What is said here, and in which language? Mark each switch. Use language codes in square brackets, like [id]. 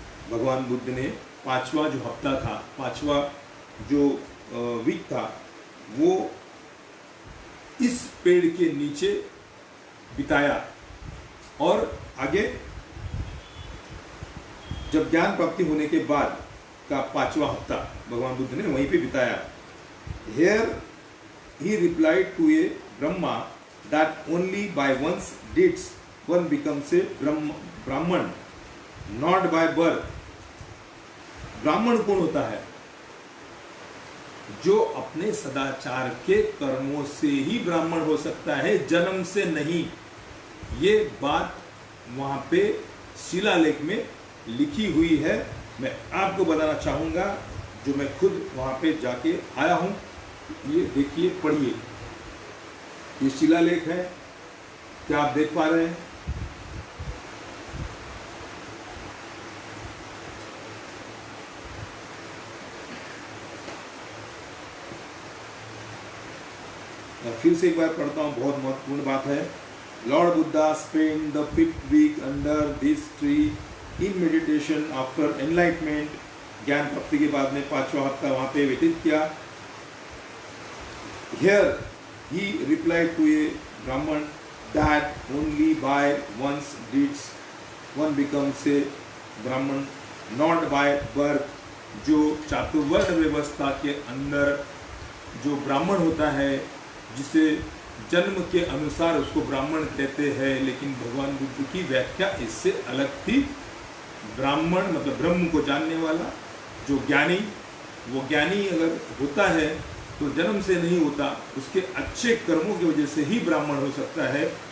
[hi] भगवान बुद्ध ने 5वां जो हफ्ता था, 5वां जो वीक था, वो इस पेड़ के नीचे बिताया। और आगे जब ज्ञान प्राप्ति होने के बाद का 5वां हफ्ता भगवान बुद्ध ने वहीं पे बिताया। [en] Here he replied to a Brahma that only by one's deeds one becomes a Brahman, not by birth. [hi] ब्राह्मण कौन होता है? जो अपने सदाचार के कर्मों से ही ब्राह्मण हो सकता है, जन्म से नहीं। ये बात वहां पे शिलालेख में लिखी हुई है। मैं आपको बताना चाहूंगा, जो मैं खुद वहां पे जाके आया हूं। ये देखिए, पढ़िए, ये शिलालेख है, क्या आप देख पा रहे हैं? मैं फिर से एक बार पढ़ता हूँ, बहुत महत्वपूर्ण बात है। [en] Lord Buddha spend the 5th week under this tree in meditation after enlightenment. [hi] ज्ञान प्राप्ति के बाद में 5वां हफ्ता वहां पे व्यतीत किया। [en] Here he replied to a Brahman that only by one's deeds one becomes a Brahman, not by birth। [hi] जो चातुर्वर्ण व्यवस्था के अंदर जो ब्राह्मण होता है, जिसे जन्म के अनुसार उसको ब्राह्मण कहते हैं, लेकिन भगवान बुद्ध की व्याख्या इससे अलग थी। ब्राह्मण मतलब ब्रह्म को जानने वाला, जो ज्ञानी, वो ज्ञानी अगर होता है तो जन्म से नहीं होता, उसके अच्छे कर्मों की वजह से ही ब्राह्मण हो सकता है।